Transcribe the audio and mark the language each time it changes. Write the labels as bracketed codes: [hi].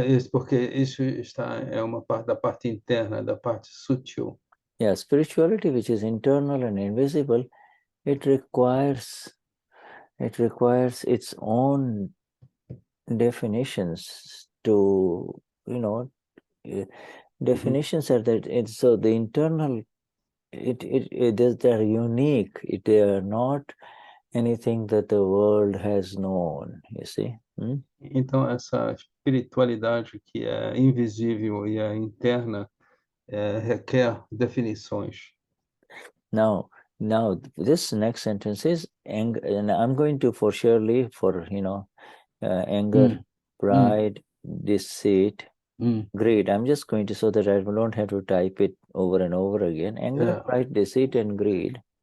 [pt] porque isso é uma parte da parte interna, da parte sutil. [en] Yeah, spirituality, which is internal and invisible, it requires its own definitions to, you know, definitions are that it's so the internal, they're unique. They are not anything that the world has known, you see. [pt] Então, essa espiritualidade que é invisível e é interna requer definições. [en] Now, this next sentence is, and I'm going to, for Shirley, for, you know, anger, pride, deceit, greed. I'm just going to, so that I don't have to type it over and over again. Anger, pride, deceit, and greed.